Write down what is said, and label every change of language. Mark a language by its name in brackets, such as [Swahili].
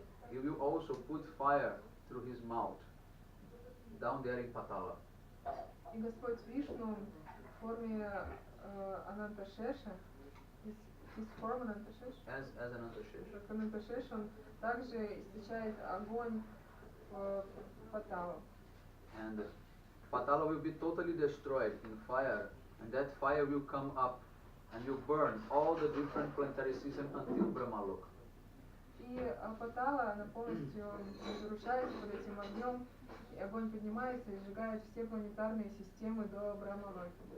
[English] He will also put fire through his mouth down there in Patala. [Russian] И Господь Вишну в форме Ананташеша, [English] his form Anantashesha, As Anantashesh. [Russian] как Ананташеш, он также источает огонь в Паталу. [English] And Patala will be totally destroyed in fire, and that fire will come up and will burn all the different planetary systems until Brahmalok. [Russian] И Патала, она полностью разрушается под этим огнем, и огонь поднимается и сжигает все планетарные системы до Брахмалоки.